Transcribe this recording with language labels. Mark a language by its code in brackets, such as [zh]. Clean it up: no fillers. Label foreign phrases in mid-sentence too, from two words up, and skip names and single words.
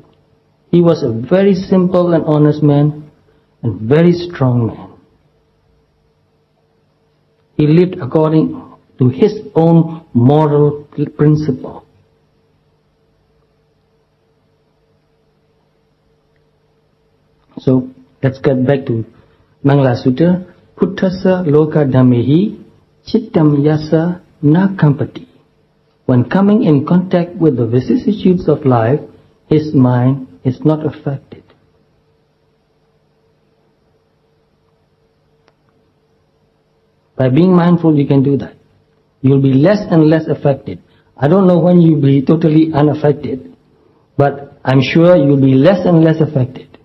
[en] He was a very simple and honest man and very strong man. He lived according to his own moral principle. So let's get back to Mangala Sutta. [pi] Puttasa loka dhamehi chittam yasa na kampati. [en] When coming in contact with the vicissitudes of life, his mind is not affected. By being mindful, you can do that. You'll be less and less affected. I don't know when you'll be totally unaffected, but I'm sure you'll be less and less affected.